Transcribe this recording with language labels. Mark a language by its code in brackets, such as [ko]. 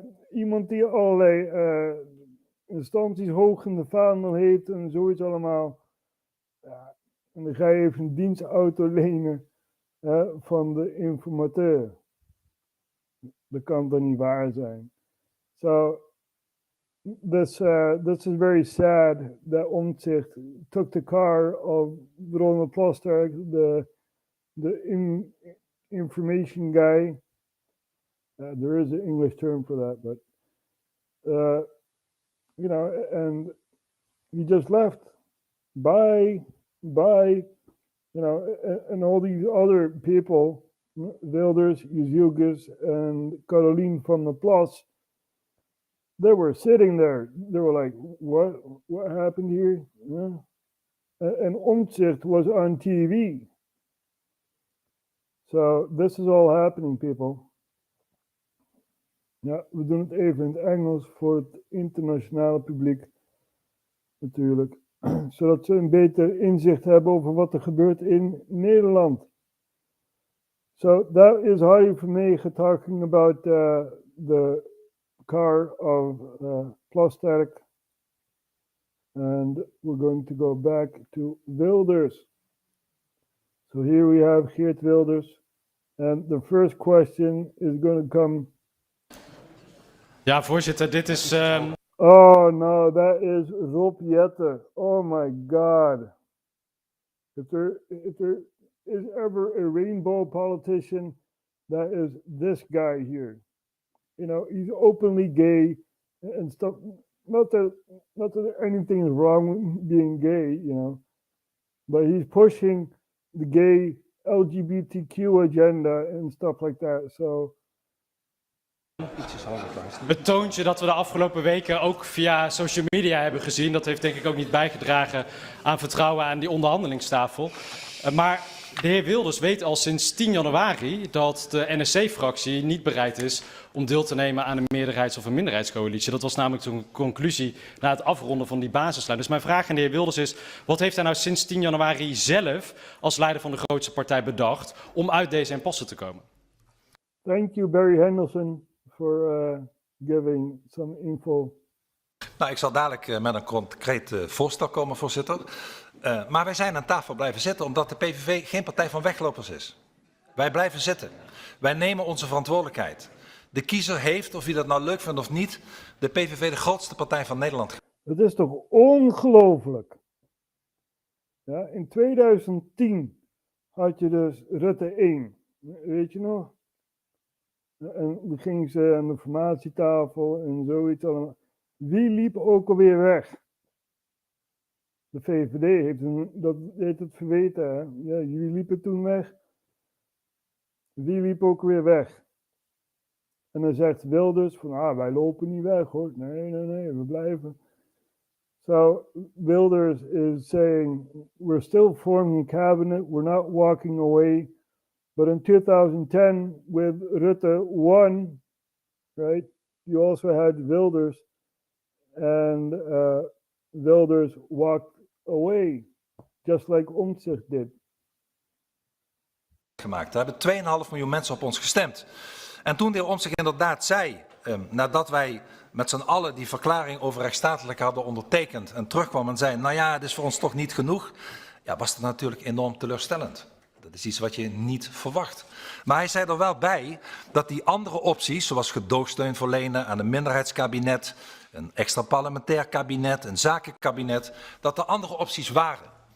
[nl] Iemand die allerlei instanties hoog in de vaandel heeft en zoiets allemaal. Ja, en dan ga je even een dienstauto lenen van de informateur. Dat kan toch niet waar zijn? [en] So, this is very sad that Omtzigt took the car of Ronald Plasterk, the information guy. There is an English term for that, but and he just left. Bye, and all these other people, Wilders, Jezielkes, and Caroline van der Plas, they were sitting there. They were like, what happened here? Yeah. And Omtzigt was on TV. So this is all happening, people. [nl] Ja, we doen het even in het Engels voor het internationale publiek, natuurlijk. Zodat ze een beter inzicht hebben over wat er gebeurt in Nederland. [en] So that is Harry Vermegen talking about the car of Plasterk. And we're going to go back to Wilders. So here we have Geert Wilders. And the first question is going to come. [nl] Ja, voorzitter, dit is... [en] Oh no, that is Rob Jetten. Oh my God. If there is ever a rainbow politician, that is this guy here. He's openly gay and stuff. Not that anything is wrong with being gay, but he's pushing the gay LGBTQ agenda and stuff like that. So. [nl] Het toontje dat we de afgelopen weken ook via social media hebben gezien, dat heeft denk ik ook niet bijgedragen aan vertrouwen aan die onderhandelingstafel. Maar de heer Wilders weet al sinds 10 januari dat de NSC-fractie niet bereid is om deel te nemen aan een meerderheids- of een minderheidscoalitie. Dat was namelijk een conclusie na het afronden van die basislijn. Dus mijn vraag aan de heer Wilders is, wat heeft hij nou sinds 10 januari zelf als leider van de grootste partij bedacht om uit deze impasse te komen? [en] Thank you, Barry Henderson, for giving some info. [nl] Nou, ik zal dadelijk met een concreet voorstel komen, voorzitter. Maar wij zijn aan tafel blijven zitten omdat de PVV geen partij van weglopers is. Wij blijven zitten. Wij nemen onze verantwoordelijkheid. De kiezer heeft, of u dat nou leuk vindt of niet, de PVV de grootste partij van Nederland. Het is toch ongelooflijk. Ja, in 2010 had je dus Rutte 1. Weet je nog? En dan gingen ze aan de formatietafel en zoiets allemaal. Wie liep ook alweer weg? De VVD heeft het verweten. Hè? Ja, jullie liepen toen weg. Wie liep ook weer weg? En dan zegt Wilders van, wij lopen niet weg hoor. Nee, we blijven. [en] So Wilders is saying, we're still forming a cabinet, we're not walking away. But in 2010, with Rutte 1, right, you also had Wilders, and Wilders walked away, just like Omtzigt did. [nl] Gemaakt. Er hebben 2,5 miljoen mensen op ons gestemd. En toen de heer Omtzigt inderdaad zei, nadat wij met z'n allen die verklaring over rechtsstatelijk hadden ondertekend en terugkwam en zei, nou ja, het is voor ons toch niet genoeg, ja, was dat natuurlijk enorm teleurstellend. Dat is iets wat je niet verwacht. Maar hij zei er wel bij dat die andere opties, zoals gedoogsteun verlenen aan een minderheidskabinet, een extra parlementair kabinet, een zakenkabinet, dat er andere opties waren.